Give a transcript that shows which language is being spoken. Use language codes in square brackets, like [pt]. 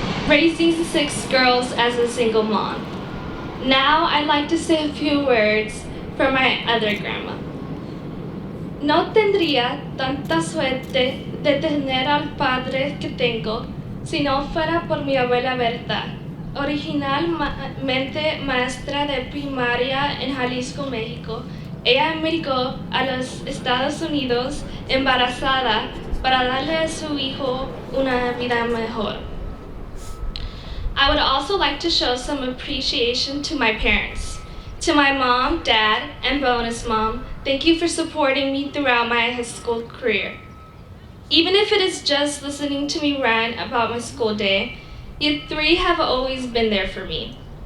[en] raising 6 girls as a single mom. Now I'd like to say a few words for my other grandma. [es] No tendría tanta suerte de tener al padre que tengo si no fuera por mi abuela Berta, originalmente maestra de primaria en Jalisco, México. Ella emigró a los Estados Unidos embarazada para darle a su hijo una vida mejor. [en] I would also like to show some appreciation to my parents. To my mom, dad, and bonus mom, thank you for supporting me throughout my high school career. Even if it is just listening to me rant about my school day, you 3 have always been there for me.